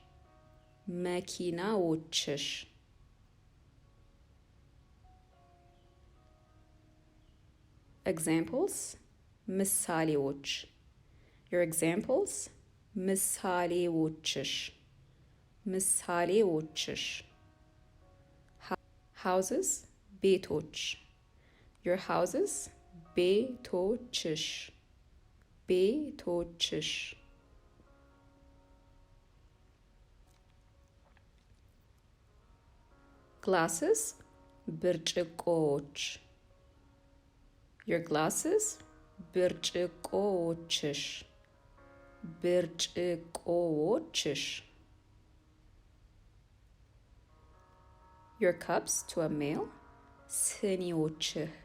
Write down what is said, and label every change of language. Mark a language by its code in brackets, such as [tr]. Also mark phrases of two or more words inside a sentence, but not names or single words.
[am] መኪናዎችሽ. Examples, ምሳሌዎች. [en] Your examples, [am] ምሳሌዎችሽ. ምሳሌዎችሽ. Houses, ቤቶች. [en] Your houses, [am] ቤቶችሽ. ቤቶችሽ. Glasses, ብርጭቆዎች. [en] Your glasses, [am] ብርጭቆዎችሽ. ብርጭቆዎችሽ. [en] Your cups, to a male, [am] ስኒዎችህ.